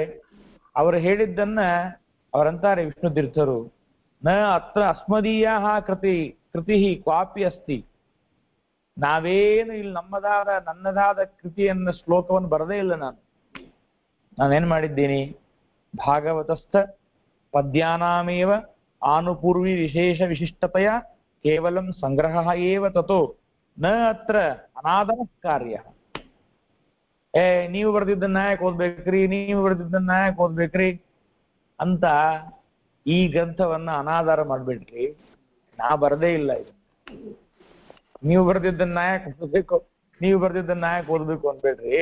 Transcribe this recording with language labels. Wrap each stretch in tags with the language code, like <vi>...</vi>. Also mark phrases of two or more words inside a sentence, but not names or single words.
<kn>ಅವರು ಹೇಳಿದ್ದನ್ನ ಅವರಂತಾರೆ ವಿಷ್ಣು ತೀರ್ಥರು,</kn> <sa>ನ ಅತ್ರ ಅಸ್ಮದೀಯ ಕೃತಿ ಕ್ವಾಪಿ ಅಸ್ತಿ,</sa> <kn>ನಾವೇನು ಇಲ್ಲಿ ನನ್ನದಾದ ಕೃತಿಯನ್ನ ಶ್ಲೋಕವನ್ನು ಬರದೇ ಇಲ್ಲ. ನಾನೇನ್ ಮಾಡಿದ್ದೀನಿ,</kn> <sa>ಭಾಗವತಸ್ಥ ಪದ್ಯಾನಾಮೇವ ಆನುಪೂರ್ವಿ ವಿಶೇಷ ವಿಶಿಷ್ಟತೆಯ ಕೇವಲಂ ಸಂಗ್ರಹ ಏವ ತತೋ ನ ಅತ್ರ ಅನಾದರ ಕಾರ್ಯ.</sa> <kn>ನೀವು ಬರ್ದಿದ್ದನ್ನ ಯಾಕೆ ಓದ್ಬೇಕ್ರಿ, ನೀವು ಬರ್ದಿದ್ದನ್ನ ಯಾಕೆ ಓದ್ಬೇಕ್ರಿ ಅಂತ ಈ ಗ್ರಂಥವನ್ನ ಅನಾಧಾರ ಮಾಡ್ಬಿಡ್ರಿ. ನಾ ಬರದೇ ಇಲ್ಲ, ಇದು ನೀವು ಬರ್ದಿದ್ದನ್ನ ಯಾಕೆ ಓದ್ಬೇಕು, ನೀವು ಬರ್ದಿದ್ದನ್ನ ಯಾಕೆ ಓದ್ಬೇಕು ಅನ್ಬೇಡ್ರಿ.</kn>